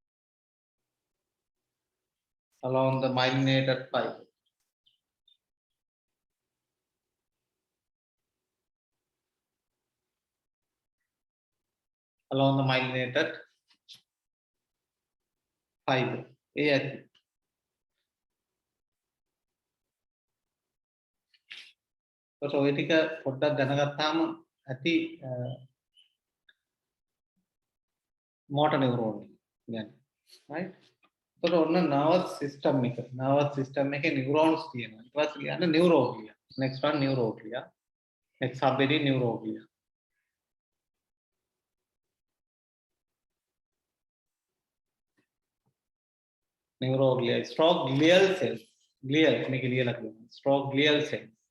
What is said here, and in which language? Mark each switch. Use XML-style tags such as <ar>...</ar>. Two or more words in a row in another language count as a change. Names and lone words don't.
<en>along the myelinated fiber along the myelinated fiber</en> <si>ඒ ඇති කොට ඔය ටික පොඩ්ඩක් දැනගත්තාම ඇති</si> <en>motor neuron</en> <si>කියන්නේ right කොට ඔන්න</si> <en>nervous system</en> <si>එකේ neurons තියෙනවා ඊට පස්සේ කියන්නේ</si> <en>neuroglia next one neuroglia next subheading neuroglia neuroglia stroke glial cells glial</en> <si>මේක ලියලා තියෙනවා</si> <en>stroke glial cells</en>